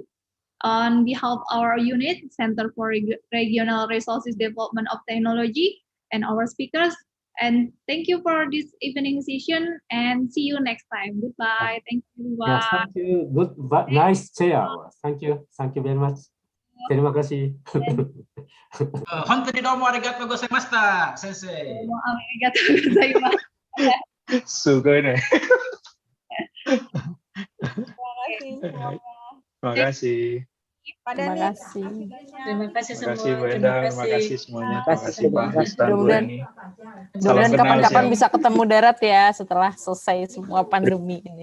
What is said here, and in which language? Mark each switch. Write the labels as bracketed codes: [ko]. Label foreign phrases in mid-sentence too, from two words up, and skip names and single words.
[en] On behalf of our unit, Center for Regional Resources Development of Technology, and our speakers, and thank you for this evening session, and see you next time. Goodbye. Thank you, everyone. Thank you. Good, nice chair. Thank you very much. [id] Terima kasih. [ja] 本当にどうもありがとうございました、先生。ありがとうございます. [id] Sugoi nih. Terima kasih. Terima kasih. Terima kasih. Terima kasih Terima kasih semua. Bu Endang, terima kasih semuanya. Terima kasih Pak Terima Agustan, Bu Mudah-mudahan- Eni. Mudah-mudahan kenal, kapan-kapan siap. bisa ketemu darat ya setelah selesai semua pandemi ini.